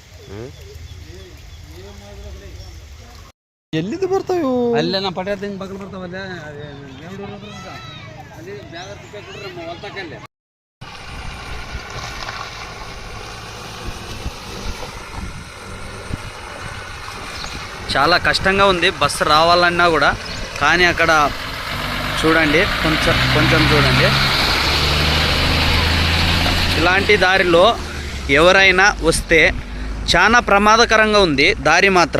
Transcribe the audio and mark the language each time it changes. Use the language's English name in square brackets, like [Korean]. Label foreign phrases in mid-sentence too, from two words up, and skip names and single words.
[Kannada] ಎಲ್ಲಿಂದ ಬರ್ತಾವೆ ಅಲ್ಲೇ ನಮ್ಮ ಪಟ್ಟ ಬಗ್ಲು ಬರ್ತಾವಲ್ಲ ಅಲ್ಲಿ ಬ್ಯಾಗ ಕೊಡ್ರಿ ನಮ್ಮ ಹೊಲ್ತಕ್ಕಲ್ಲೇ. [Telugu] చాలా కష్టంగా ఉంది బస్సు రావాలన్నా కూడా. కానీ అక్కడ చూడండి, కొంచెం చూడండి. ఇలాంటి దారిలో ఎవరైనా వస్తే చాలా ప్రమాదకరంగా ఉంది దారి మాత్రం.